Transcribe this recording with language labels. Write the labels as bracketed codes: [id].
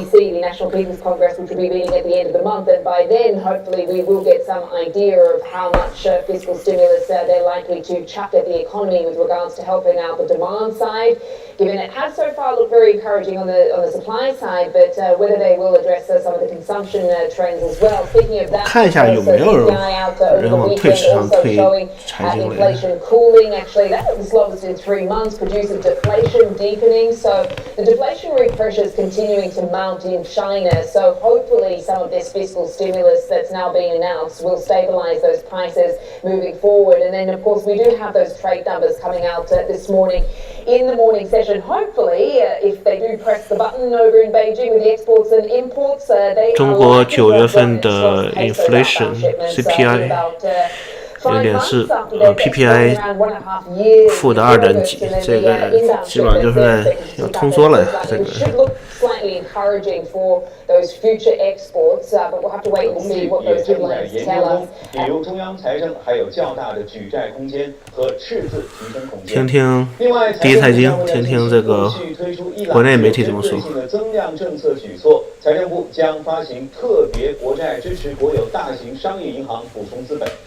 [en] The National People's Congress, which will be meeting at the end of the month, and by then, hopefully, we will get some idea of how much fiscal stimulus they're likely to chuck at the economy with regards to helping out the demand side. Given it has so far looked very encouraging on the supply side, but whether they will address some of the consumption trends as well. Speaking of that, [zh] 看一下有没有人往退市场推财经类。 [en] inflation cooling. Actually, that was the slowest in 3 months. Producer deflation deepening. So the deflationary pressures continuing to mount in China. So hopefully, some of this fiscal stimulus that's now being announced will stabilize those prices moving forward. And then, of course, we do have those trade numbers coming out this morning in the morning session. Hopefully, if they do press the button over in Beijing with the exports and imports, they [zh] 中国9月份的 [en] inflation [zh] CPI 0.4， PPI 负的2点几，这个基本上就是在要通缩了呀，这个。 [en] Slightly encouraging for those future exports, but we'll have to wait and see what those headlines tell us. [zh] 比如中央财政还有较大的举债空间和赤字提升空间。听听第一财经，听听这个国内媒体怎么说。增量政策举措，财政部将发行特别国债支持国有大型商业银行补充资本。